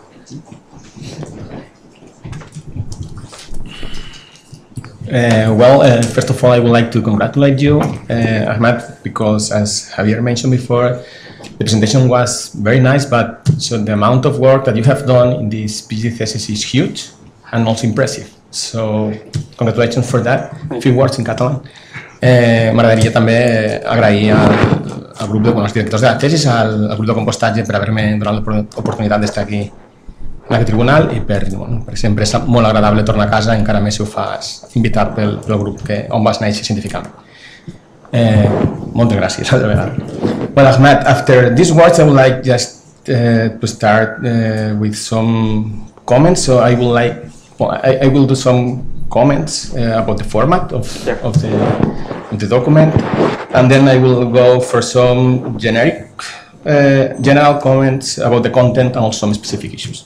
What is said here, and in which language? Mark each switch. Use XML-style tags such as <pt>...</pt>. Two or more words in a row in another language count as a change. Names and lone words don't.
<en>First of all, I would like to congratulate you, Ahmed, because as Javier mentioned before, the presentation was very nice, but so the amount of work that you have done in this PhD thesis is huge and also impressive. So congratulations for that. A few words in Catalan.</en> <ca>M'agradaria també agrair al grup dels directors de la tesis, al grup de compostatge per haver-me donat l'oportunitat d'estar aquí en aquest tribunal i per sempre és molt agradable tornar a casa, encara més si ho fas invitat pel grup on vas néixer científicament. Moltes gràcies, de veritat.</ca> <en>Well, Ahmed, after these words, I would like just to start with some comments. So I will do some comments about the format of the document, and then I will go for some general comments about the content and also some specific issues.</en>